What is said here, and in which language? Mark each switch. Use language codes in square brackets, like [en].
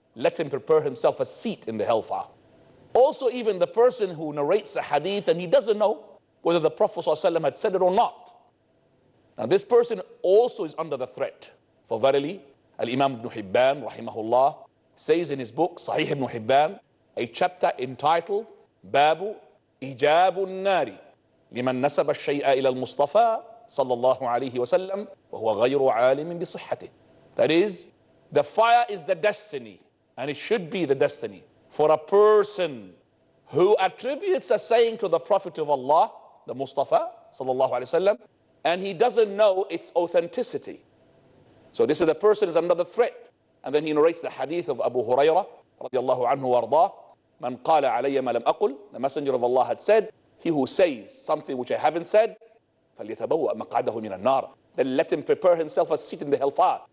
[en] Let him prepare himself a seat in the hellfire. Also, even the person who narrates a hadith and he doesn't know whether the Prophet ﷺ had said it or not. Now this person also is under the threat. For verily, Al-Imam Ibn Hibban, rahimahullah, says in his book, Sahih Ibn Hibban, a chapter entitled, [ar] باب إيجاب النار لمن نسب الشيء إلى المصطفى صلى الله عليه وسلم وهو غير عالم بصحته. [en] That is, the fire is the destiny, and it should be the destiny for a person who attributes a saying to the Prophet of Allah, the Mustafa sallallahu alaihi wasallam, and he doesn't know its authenticity. So this is the person is under the threat. And then he narrates the hadith of Abu Hurairah radiallahu anhu wardah, [ar] man qala alayya ma lam aqul, [en] the Messenger of Allah had said, he who says something which I haven't said, [ar] فَلْيَتَبَوَّأْ مَقْعَدَهُ مِنَ النَّارِ, [en] then let him prepare himself a seat in the hellfire.